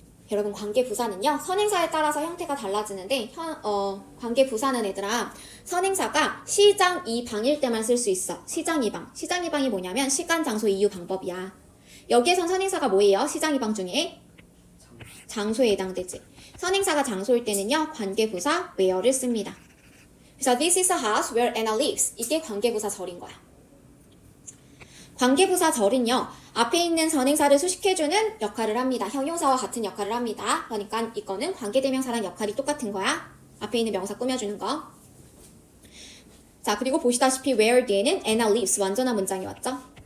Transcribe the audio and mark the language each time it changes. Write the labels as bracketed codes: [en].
[ko] 여러분 관계 부사는요 선행사에 따라서 형태가 달라지는데 관계 부사는 얘들아 선행사가 시장 이방일 때만 쓸 수 있어. 시장 이방. 시장 이방이 뭐냐면 시간 장소 이유 방법이야. 여기에선 선행사가 뭐예요? 시장 이방 중에 장소에 해당되지. 선행사가 장소일 때는요 관계 부사 where를 씁니다. 그래서 [en] this is a house where Anna lives. [ko] 이게 관계 부사 절인 거야. 관계 부사 절은요 앞에 있는 선행사를 수식해주는 역할을 합니다. 형용사와 같은 역할을 합니다. 그러니까 이거는 관계대명사랑 역할이 똑같은 거야. 앞에 있는 명사 꾸며주는 거. 자 그리고 보시다시피 where 뒤에는 [en] Anna lives [ko] 완전한 문장이 왔죠.